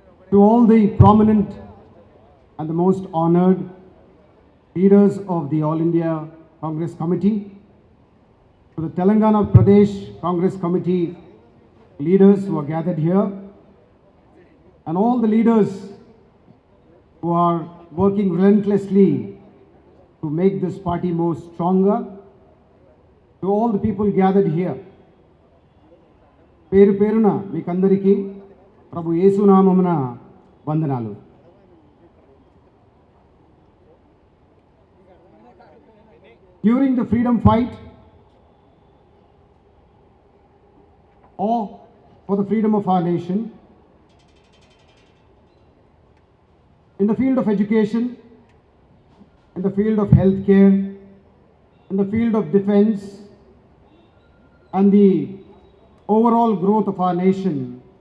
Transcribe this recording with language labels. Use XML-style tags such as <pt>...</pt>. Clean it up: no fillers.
<en>To all the prominent and the most honored leaders of the All India Congress Committee, to the Telangana Pradesh Congress Committee leaders who are gathered here, and all the leaders who are working relentlessly to make this party more stronger. To all the people gathered here,</en> <te>పేరు పేరున మీకందరికీ ప్రభు యేసు నామమున వందనాలు.</te> <en>During the freedom fight or for the freedom of our nation, in the field of education, in the field of healthcare, in the field of defense, and the overall growth of our nation,</en>